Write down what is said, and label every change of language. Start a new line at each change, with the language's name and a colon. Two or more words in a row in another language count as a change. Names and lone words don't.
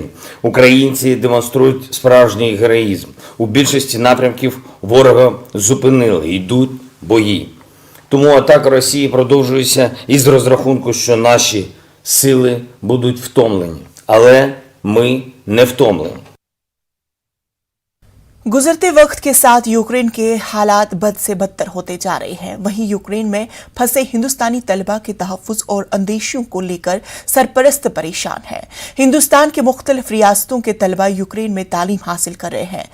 Ukrainian: Українці демонструють справжній героїзм. У більшості напрямків ворога зупинили, йдуть бої. Тому атака Росії продовжується із розрахунку, що наші сили будуть втомлені. Але ми не втомлені.
Urdu: گزرتے وقت کے ساتھ یوکرین کے حالات بد سے بدتر ہوتے جا رہے ہیں. وہیں یوکرین میں پھنسے ہندوستانی طلبہ کے تحفظ اور اندیشوں کو لے کر سرپرست پریشان ہے. ہندوستان کے مختلف ریاستوں کے طلبہ یوکرین میں تعلیم حاصل کر رہے ہیں.